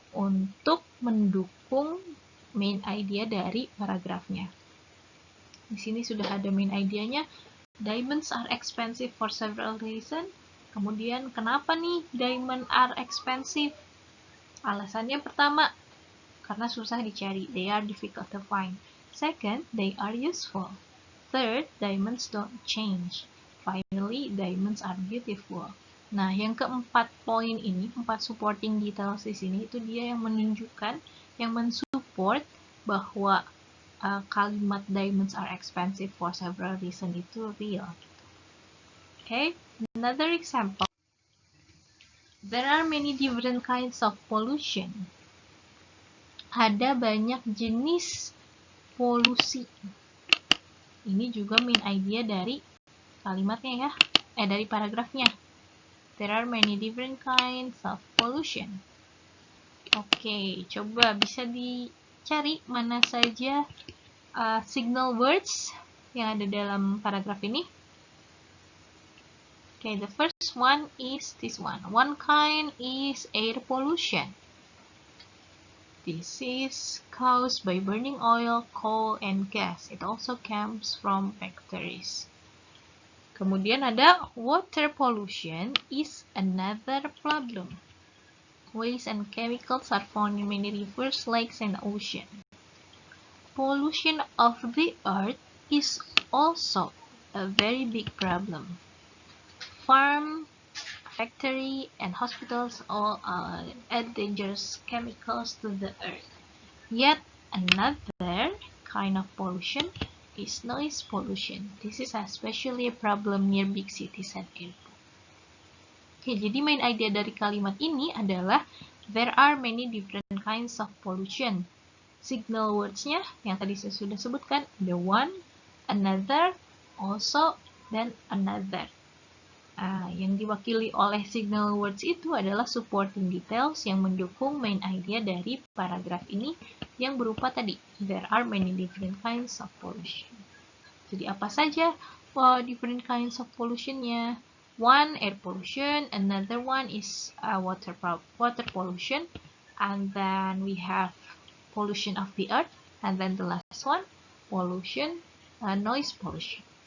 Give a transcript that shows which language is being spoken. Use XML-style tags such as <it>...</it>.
<id>Untuk mendukung main idea dari paragrafnya. Di sini sudah ada main idenya.</id> <en>Diamonds are expensive for several reasons.</en> <id>Kemudian kenapa nih</id> <en>diamond are expensive?</en> <id>Alasannya pertama, karena susah dicari.</id> <en>They are difficult to find. Second, they are useful. Third, diamonds don't change. Finally, diamonds are beautiful.</en> <id>Nah, yang keempat poin ini, 4 supporting details di sini, itu dia yang menunjukkan, yang mensupport bahwa kalimat</id> <en>diamonds are expensive for several reasons</en> <id>itu real.</id> <en>Okay, another example. There are many different kinds of pollution.</en> <id>Ada banyak jenis polusi. Ini juga main idea dari kalimatnya ya, dari paragrafnya.</id> <en>There are many different kinds of pollution.</en> <id>Oke, coba bisa dicari mana saja signal words yang ada dalam paragraf ini.</id> <en>Okay, the first one is this one. One kind is air pollution. This is caused by burning oil, coal, and gas. It also comes from factories.</en> <id>Kemudian ada</id> <en>water pollution is another problem. Waste and chemicals are found in many rivers, lakes, and oceans. Pollution of the earth is also a very big problem. Farm, factory, and hospitals all add dangerous chemicals to the earth. Yet another kind of pollution is noise pollution. This is especially a problem near big cities and airports.</en> <id>Oke, jadi main idea dari kalimat ini adalah</id> <en>there are many different kinds of pollution.</en> <id>Signal words-nya yang tadi saya sudah sebutkan, the one, another, also, dan another. Yang diwakili oleh signal words itu adalah supporting details yang mendukung main idea dari paragraf ini yang berupa tadi,</id> <en>there are many different kinds of pollution.</en> <id>Jadi apa saja</id> <en>different kinds of pollution-</en> <id>nya?</id> <en>One, air pollution, another one is water pollution, and then we have pollution of the earth, and then the last one, pollution, noise pollution.</en>